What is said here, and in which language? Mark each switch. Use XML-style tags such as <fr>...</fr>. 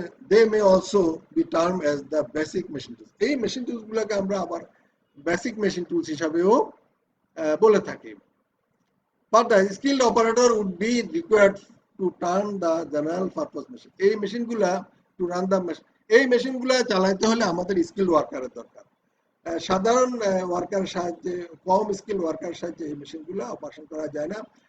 <en>they may also be termed as the basic machine tools।</en> <bn>এই machine tools গুলোকে আমরা আবার বেসিক মেশিন টুলস হিসাবেও বলে থাকি।</bn> <en>But the skilled operator would be required to turn the general purpose machine।</en> <bn>এই মেশিনগুলা</bn> <en>to run the machine,</en> <bn>এই মেশিনগুলা চালাতে হলে আমাদের স্কিল ওয়ার্কারের দরকার। সাধারণ ওয়ার্কারের সাহায্যে, কম স্কিল ওয়ার্কারের সাহায্যে এই মেশিনগুলা অপারেশন করা যায় না।</bn>